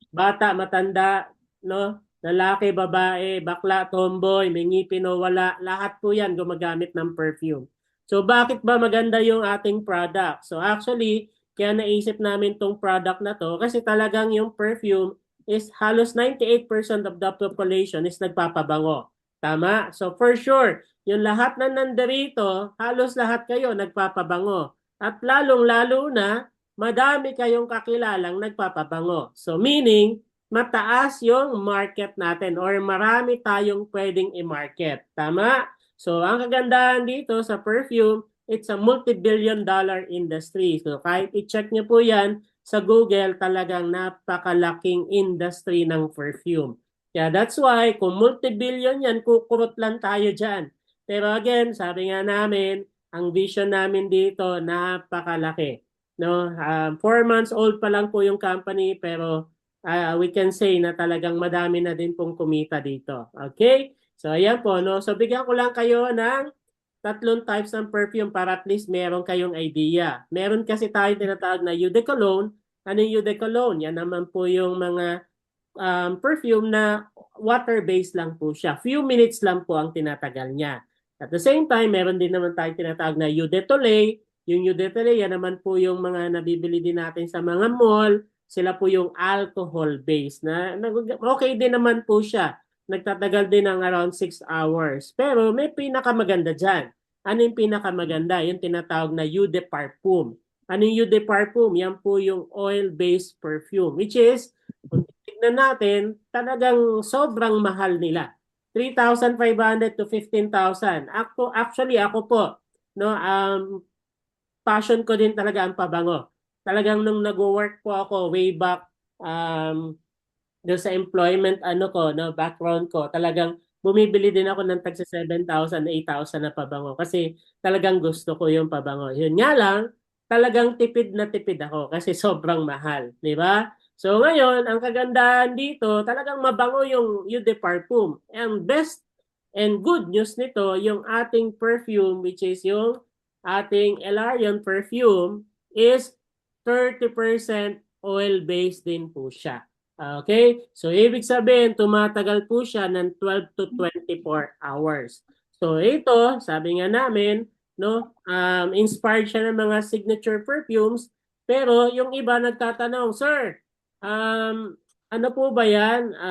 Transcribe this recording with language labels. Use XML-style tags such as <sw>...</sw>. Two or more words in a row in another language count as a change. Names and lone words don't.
<tl>Bata, matanda, no? lalaki, babae, bakla, tomboy, may ngipin o wala, lahat po yan gumagamit ng perfume. So bakit ba maganda yung ating product?</tl> <en>So actually,</en> <tl>kaya naisip namin tong product na to kasi talagang yung perfume is halos 98%</tl> <en>of the population is</en> <tl>nagpapabango. Tama?</tl> <en>So for sure,</en> <tl>yung lahat na nandarito, halos lahat kayo nagpapabango. At lalong-lalo na, madami kayong kakilalang nagpapabango.</tl> <en>So meaning,</en> <tl>mataas yung market natin or marami tayong pwedeng i-market. Tama? So ang kagandahan dito sa perfume,</tl> <en>it's a multi-billion dollar industry.</en> <tl>So kahit i-check nyo po yan sa Google, talagang napakalaking industry ng perfume. Kaya</tl> <en>that's why</en> <tl>kung multi-billion yan, kukurot lang tayo dyan. Pero again, sabi nga namin, ang vision namin dito, napakalaki. No,</tl> <en>4 months old</en> <tl>pa lang po yung company pero</tl> <en>we can say</en> <tl>na talagang madami na din pong kumita dito. Okay? So ayan po, no. So bigyan ko lang kayo ng tatlong types ng perfume para at least meron kayong idea. Meron kasi tayo tinatawag na</tl> <fr>eau de cologne.</fr> <tl>Ano yung</tl> <fr>eau de cologne?</fr> <tl>Yan naman po yung mga perfume na water-based lang po siya. Few minutes lang po ang tinatagal niya.</tl> <en>At the same time,</en> <tl>meron din naman tayo tinatawag na</tl> <fr>eau de toilette.</fr> <tl>Yung</tl> <fr>eau de toilette,</fr> <tl>yan naman po yung mga nabibili din natin sa mga mall. Sila po yung alcohol-based na okay din naman po siya. Nagtatagal din ng around 6 hours. Pero may pinakamaganda dyan. Ano yung pinakamaganda? Yung tinatawag na</tl> <fr>eau de parfum.</fr> <tl>Ano yung</tl> <fr>eau de parfum?</fr> <tl>Yan po yung</tl> <en>oil-based perfume, which is</en> <tl>kung tignan natin, talagang sobrang mahal nila. 3,500 to 15,000. Actually, ako po, no, passion ko din talaga ang pabango. Talagang nung nag-work po ako</tl> <en>way back</en> <tl>doon sa employment ano ko, no, background ko, talagang bumibili din ako ng tagsa 7,000, 8,000 na pabango kasi talagang gusto ko yung pabango. Yun nga lang, talagang tipid na tipid ako kasi sobrang mahal, di ba? So ngayon, ang kagandahan dito, talagang mabango yung</tl> <fr>Eau de Parfum.</fr> <en>And best and good news</en> <tl>nito, yung ating perfume,</tl> <en>which is</en> <tl>yung ating Elarion perfume, is 30% oil-based din po siya. Okay? So, ibig sabihin, tumatagal po siya ng</tl> <en>12 to 24 hours.</en> <tl>So, ito, sabi nga namin, no, inspired siya ng mga</tl> <en>signature perfumes,</en> <tl>pero yung iba nagtatanong, Sir, ano po ba yan?</tl>